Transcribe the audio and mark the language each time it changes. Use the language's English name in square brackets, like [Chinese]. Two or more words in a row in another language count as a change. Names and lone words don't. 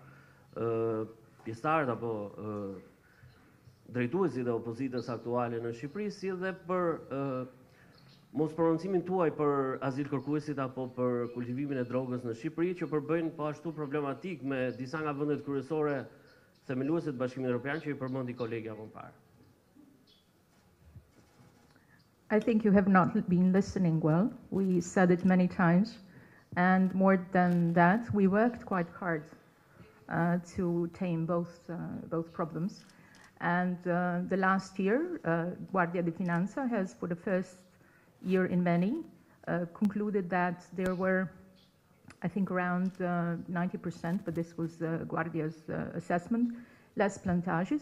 [Albanian] pjesëtarët apo drejtuesit e opozitës aktuale në Shqipëri, si dhe për mos prononcimin tuaj për azil kërkuesit apo për kultivimin e drogës në Shqipëri, që përbëjnë po ashtu problematik me disa nga vendet kryesore themeluesit Bashkimit Evropian që i përmendi kolegja më parë. [English] I think you have not been listening well. We said it many times. And more than that, we worked quite hard to tame both problems. And the last year, Guardia di Finanza has, for the first year in many, concluded that there were, I think, around 90%, but this was Guardia's assessment, less plantages.